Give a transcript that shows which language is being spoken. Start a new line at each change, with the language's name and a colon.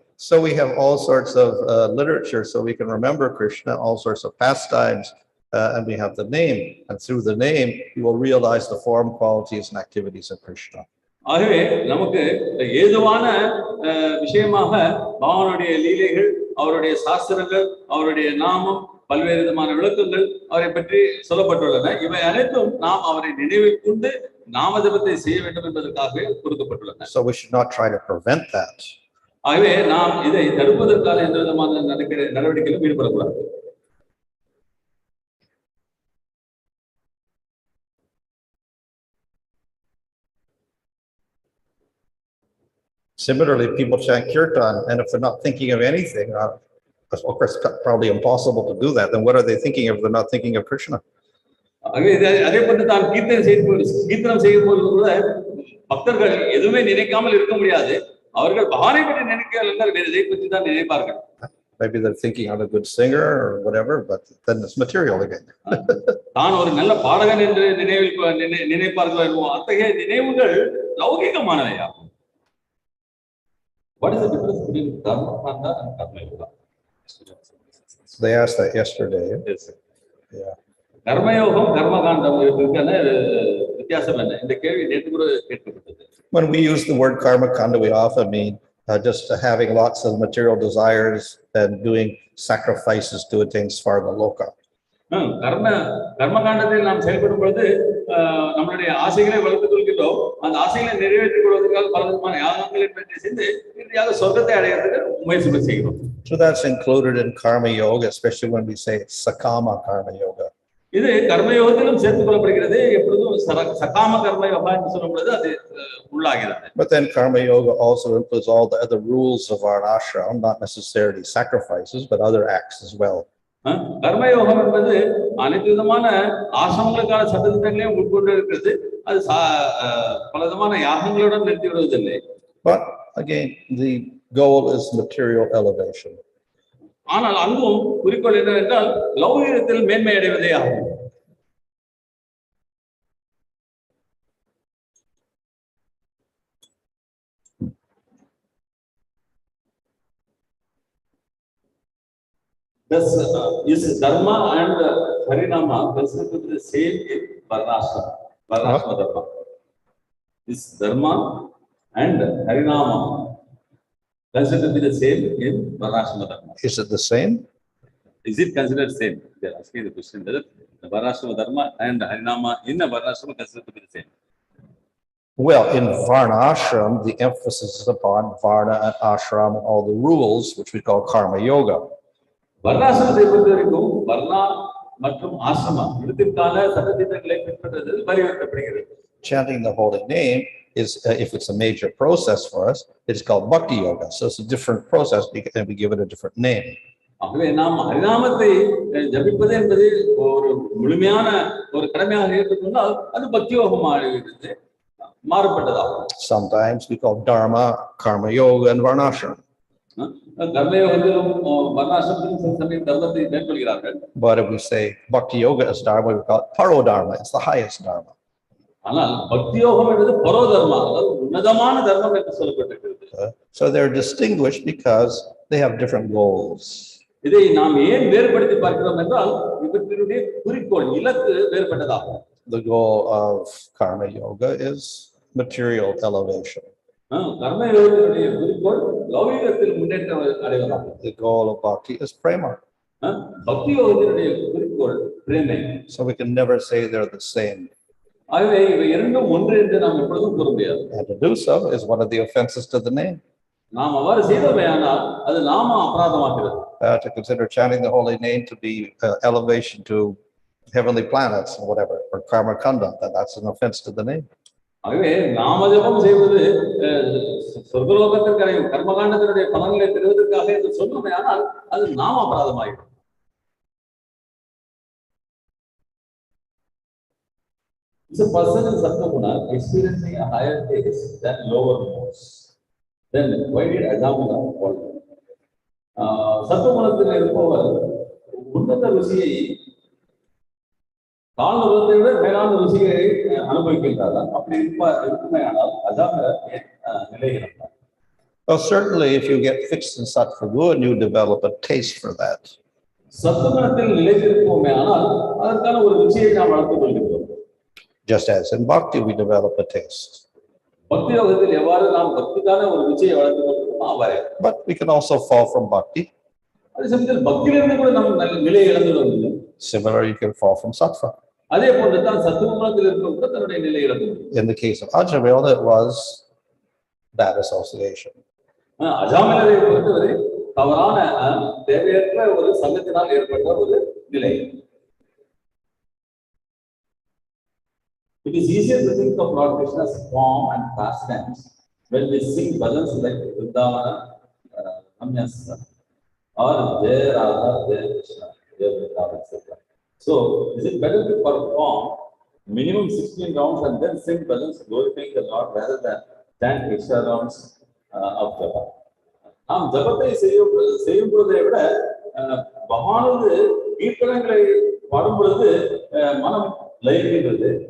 English: So we have all sorts of literature so we can remember Krishna, all sorts of pastimes, and we have the name, and through the name you will realize the form, qualities and activities of Krishna.
Tamil: ஆகவே நமக்கு ஏதுவான விஷயமாக பகவானுடைய லீலைகள், அவருடைய சாஸ்திரங்கள், அவருடைய நாமம், பல்வேறு விதமான விளக்கங்கள் அவரை பற்றி சொல்லப்பட்டுள்ளன. இவை அனைத்தும் நாம் அவரை நினைவில் கொண்டு நாம ஜபத்தை செய்ய வேண்டும் என்பதற்காக கொடுக்கப்பட்டுள்ளன.
English: So we should not try to prevent that.
Tamil: ஆகவே நாம் இதை தடுப்பதற்கான எந்த விதமான நடவடிக்கையிலும் ஈடுபடக்கூடாது.
English: Similarly, people chant kirtan, and if they're not thinking of anything, of course, it's probably impossible to do that. Then what are they thinking of? They're not thinking of Krishna.
Tamil: அதே போன்று தான் கீர்த்தனம் செய்யும் போது கூட பக்தர்கள் எதுவுமே நினைக்காமல் இருக்க முடியாது. அவர்கள் பகவானை பற்றி நினைக்கிறார்கள் என்றால் வேறு எதை பற்றி தான் நினைப்பார்கள்.
English: Maybe they're thinking I'm a good singer or whatever, but then it's material again.
Tamil: தான் ஒரு நல்ல பாடகன் என்று நினைப்பார்களோ என்னவோ அத்தகைய நினைவுகள் லௌகிகமானவையாகும்.
English: What is the difference between karmaṇāṁ and karma-yoga? They asked that yesterday. Yes. Yeah.
Tamil: கர்மயோகம் கர்மகாண்டம் இருக்கான வித்தியாசம் என்ன? இந்த கேள்வி நேற்று கூட கேட்கப்பட்டது.
English: When we use the word karma kanda, we often mean just having lots of material desires and doing sacrifices to attain svarga loka.
Tamil: கர்மகாண்டத்தில் நாம் செயல்படும் பொழுது நம்மளுடைய ஆசைகளை வளர்த்துக் கொள்கிறோம். அந்த ஆசைகளை நிறைவேற்றிக் கொள்வதற்காக பல விதமான யாகங்களை செய்து இறுதியாக சொர்க்கத்தை அடைகிறதுக்கு முயற்சி செய்கிறோம்.
English: So that's included in karma yoga, especially when we say sakama karma yoga.
Tamil: இது கர்மயோகத்திலும் சேர்த்துக் கொள்ளப்படுகிறது. எப்பொழுதும் சகாம கர்ம யோகா என்று சொல்லும் பொழுது அது உள்ளாகிறது.
English: But then karma yoga also includes all the other rules of our ashram, not necessarily sacrifices, but other acts as well.
Tamil: கர்மயோகம் என்பது அனைத்து விதமான ஆசிரமங்களுக்கான சட்டத்திட்டங்களையும் உட்கொண்டு இருக்கிறது. அது பல விதமான யாகங்களுடன் நிறுத்தி விடுவதில்லை.
English: But again, the goal is material elevation.
Tamil: ஆனால் அங்கும் குறிக்கோள் என்னவென்றால் லௌகிகத்தில் மேன்மை அடைவதே ஆகும்.
English: Thus, is dharma and harinama considered to be the same in varnashrama? Varnashrama dharma. Is dharma and harinama considered to be the same in varnashrama dharma? Is it the same? Is it considered same? They are asking the question whether the varnashrama dharma and harinama in a varnashrama considered to be the same. Well, in varna ashram, the emphasis is upon varna and ashram and all the rules, which we call karma yoga.
Tamil: வர்ணாசிரமத்தை பொறுத்தவரைக்கும் வர்ணா மற்றும் ஆசிரமம் இதற்கான சட்டத்திட்டங்களை பின்பற்றுவதில் வலியுறுத்தப்படுகிறது.
English: Chanting the holy name is, if it's a major process for us, it's called bhakti yoga. So it's a different process and we give it a different name.
Tamil: ஆகவே நாம் ஹரிநாமத்தை ஜபிப்பது என்பது ஒரு முழுமையான ஒரு கடமையாக ஏற்றுக்கொண்டால் அது பக்தி யோகமாக மாறுபட்டதாகும்.
English: Sometimes we call dharma, karma yoga, and varnashram.
Tamil: கர்மயோகத்திலும் வர்ணாசிரமத்திலும் சில சமயம் தர்மத்தை மேற்கொள்கிறார்கள்.
English: But if we say bhakti yoga is dharma, we call it paro dharma. It's the highest dharma.
Tamil: ஆனால் பக்தி யோகம் என்பது பரோ தர்மா, அதாவது உன்னதமான தர்மம் என்று சொல்லப்பட்டிருக்கிறது.
English: So they're distinguished because they have different goals.
Tamil: இதை நாம் ஏன் வேறுபடுத்தி பார்க்கிறோம் என்றால் இவற்றினுடைய குறிக்கோள் இலக்கு வேறுபட்டதாகும்.
English: The goal of karma yoga is material elevation.
Tamil: கர்மயோகத்தினுடைய குறிக்கோள் லௌகிகத்தில் முன்னேற்றம் அடைவதாகும்.
English: The goal of bhakti is prema.
Tamil: பக்தி யோகத்தினுடைய குறிக்கோள் பிரேமை.
English: So we can never say they're the same.
Tamil: ஆகவே இவை இரண்டும் ஒன்று என்று நாம் எப்பொழுதும் கூற முடியாது.
English: And to do so is one of the offenses to the name.
Tamil: நாம் அவ்வாறு செய்தவையானால் அது நாம அபராதமாகிறது.
English: To consider chanting the holy name to be elevation to heavenly planets or whatever, or karma kanda, that's an offense to the name.
Tamil: ஆகவே நாம ஜபம் செய்வது சொர்க்கலோகத்திற்கான கர்மகாண்டத்தினுடைய பலன்களை பெறுவதற்காக என்று சொன்னோமையானால் அது நாம அபராதமாகிறது.
English: Is a person in Sattva-guna experiencing a higher taste than lower modes? Then why did Ajamila follow?
Tamil: சத்துவகுணத்தில் இருப்பவர் உன்னத ருசியை தாழ்ந்த விட மேலான ருசியை அனுபவிக்கின்றாரா? அப்படி இருக்குமையானால் அஜாமில நிலை இருந்தார்.
English: Well, certainly if you get fixed in sattva-guna, you develop a taste for that.
Tamil: சத்துவகுணத்தில் நிலைத்திருப்போமே ஆனால் அதற்கான ஒரு ருசியை நாம் வளர்த்துக் கொள்கிறோம்.
English: Just as in bhakti, we develop a taste.
Tamil: பக்தி யோகத்தில் எவ்வாறு நாம் பக்திக்கான ஒரு ருச்சியை வளர்த்துக் கொள்கிறோமோ அவ்வாறே.
English: But we can also fall from bhakti.
Tamil: அதே சமயத்தில் பக்தியிலிருந்து கூட நம்ம நல்ல நிலையை இழந்துவிடும்.
English: Similarly, you can fall from sattva.
Tamil: அதே போன்று தான் சத்துவகுணத்தில் இருக்க கூட தன்னுடைய நிலையை இழந்துவிடும்.
English: In the case of Ajamila, it was bad association.
Tamil: அஜாமிலரை பொறுத்தவரை தவறான தேவையற்ற ஒரு சங்கத்தினால் ஏற்பட்ட ஒரு நிலை.
English: It is easier to think of Lord Krishna's form and pastimes when we sing bhajans like Vrindavana, Namyasa, or Jaya Radha, Jaya Krishna, Jaya Vrindavana, etc. So, is it better to perform minimum 16 rounds and then sing bhajans glorifying the Lord rather than chant extra rounds of Japa?
Tamil: நாம் ஜபத்தை செய்யும் பொழுதை விட பகவானது கீர்த்தனங்களை பாடும் பொழுது மனம் லயிக்கின்றது.